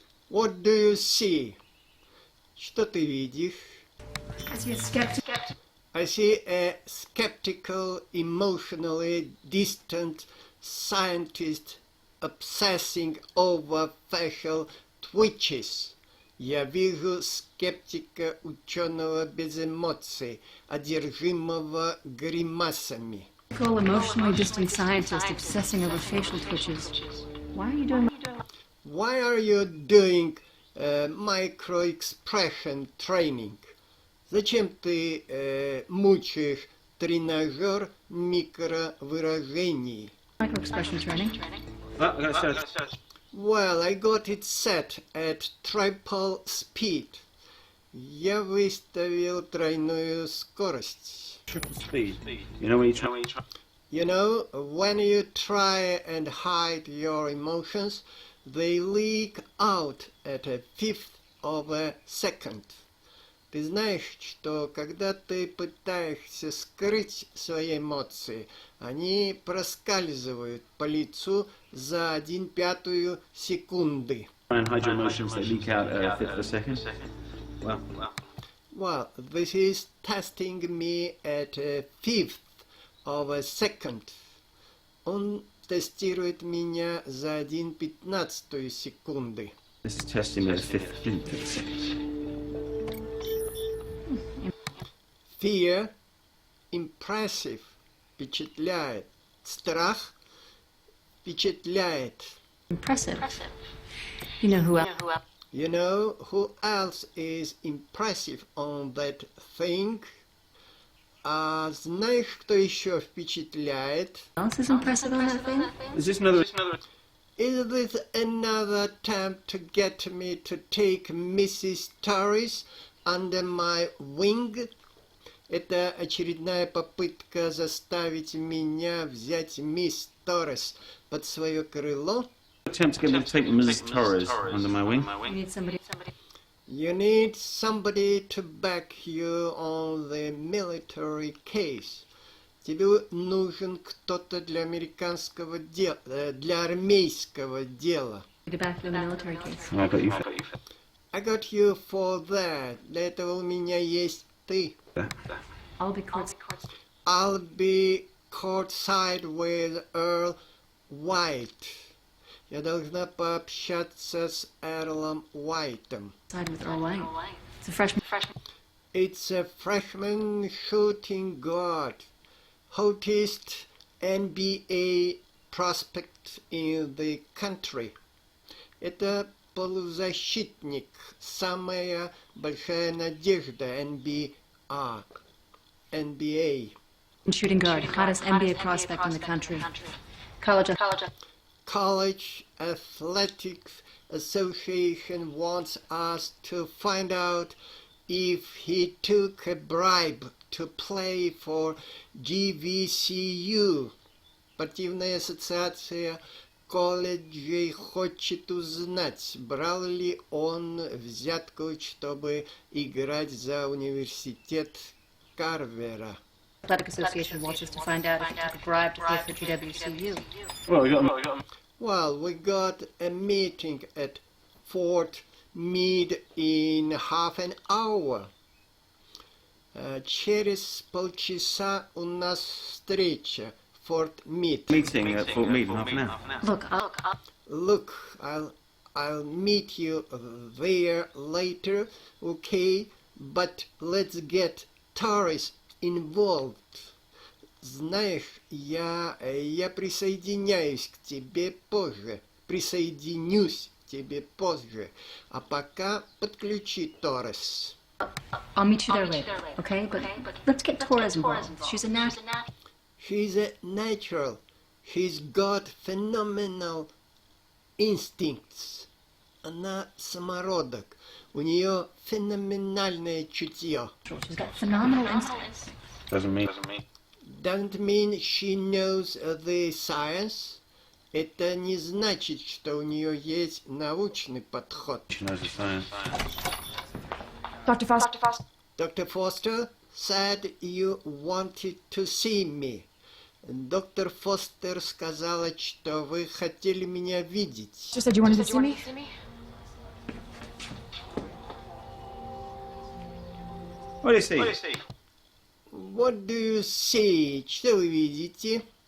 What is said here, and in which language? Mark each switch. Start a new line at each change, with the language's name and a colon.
English: What do you see?
Russian: Что ты видишь?
English: I see a skeptical, emotionally distant scientist obsessing over facial twitches.
Russian: Я вижу скептика, ученого без эмоций, одержимого гримасами.
English: Emotionally distant scientist obsessing over facial twitches. Why are you doing Why are you doing micro-expression training?
Russian: Зачем ты мучаешь тренажер микровыражений?
English: micro-expression training? Well, I got it set at triple speed.
Russian: Я выставил тройную скорость.
English: Triple speed. You know when you try... You know, when you try and hide your emotions, they leak out at a fifth of a second.
Russian: Ты знаешь, что когда ты пытаешься скрыть свои эмоции, они проскальзывают по лицу за 1/5 секунды.
English: And hide your emotions, they leak out a fifth of a second. Well, this is testing me at a fifth of a second.
Russian: Он тестирует меня за 1/15 секунды.
English: This is testing me at a fifth of a second. Fear, impressive,
Russian: впечатляет. Страх, впечатляет.
English: Impressive. You know who else? You know who else is impressive on that thing?
Russian: А знаешь, кто еще впечатляет?
English: Else is impressive on that thing? Is this another? Is this another attempt to get me to take Mrs. Torres under my wing?
Russian: Это очередная попытка заставить меня взять мисс Торрес под свое крыло?
English: Attempt to get me to take Mrs. Torres under my wing. You need somebody. You need somebody to back you on the military case.
Russian: Тебе нужен кто-то для американского дела, для армейского дела.
English: To back the military case. I got you. I got you for that.
Russian: Для этого у меня есть ты.
English: I'll be court. I'll be courtside with Earl White.
Russian: Я должна пообщаться с Эрлом Уайтом.
English: Side with Earl White. It's a freshman. It's a freshman shooting guard, hottest NBA prospect in the country.
Russian: Это полузащитник, самая большая надежда NBA.
English: Shooting guard, hottest NBA prospect in the country. College Athletics Association wants us to find out if he took a bribe to play for GVCU.
Russian: Спортивная ассоциация колледжей хочет узнать, брал ли он взятку, чтобы играть за университет Карвера.
English: Athletic Association wants us to find out if he took a bribe to play for GWCU. Well, We got a meeting at Fort Meade in half an hour. Через полчаса у нас встреча. Fort Meade. meeting at Fort Meade in half an hour. Look, I'll meet you there later, okay? But let's get Torres involved.
Russian: Знаешь, я присоединяюсь к тебе позже. Присоединюсь к тебе позже. А пока подключи Торрес.
English: I'll meet you there later, okay? But let's get Torres involved. She's a nat. She's a natural. She's got phenomenal instincts.
Russian: Она самородок. У нее феноменальное чутье.
English: She's got phenomenal instincts. Doesn't mean she knows the science.
Russian: Это не значит, что у нее есть научный подход.
English: She knows the science. Dr. Foster. Dr. Foster said you wanted to see me.
Russian: Доктор Фостер сказала, что вы хотели меня видеть.
English: She said you wanted to see me? What do you see? What do you see?
Russian: Что вы видите?